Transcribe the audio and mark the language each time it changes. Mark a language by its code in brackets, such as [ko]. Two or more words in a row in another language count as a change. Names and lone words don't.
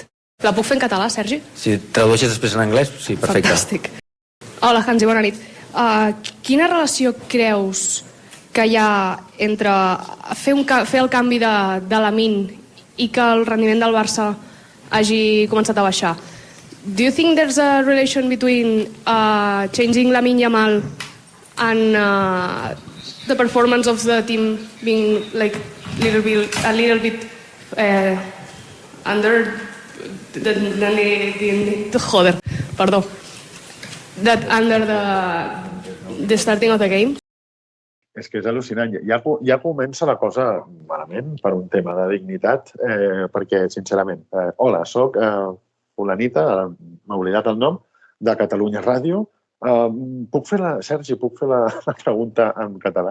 [ca] La puc fer en català, Sergi? Si tradueixes després en anglès, sí, perfecte. Fantàstic. Hola, Hansi, bona nit. Quina relació creus que hi ha entre fer el canvi de Lamine i que el rendiment del Barça hagi començat a baixar? [en] Do you think there's a relation between changing Lamine Yamal and the performance of the team being like a little bit under the starting of the game? [ca] És que és al·lucinant. Ja comença la cosa malament per un tema de dignitat, perquè, sincerament, hola, soc fulanita, m'he oblidat el nom, de Catalunya Ràdio. Sergi, puc fer la pregunta en català?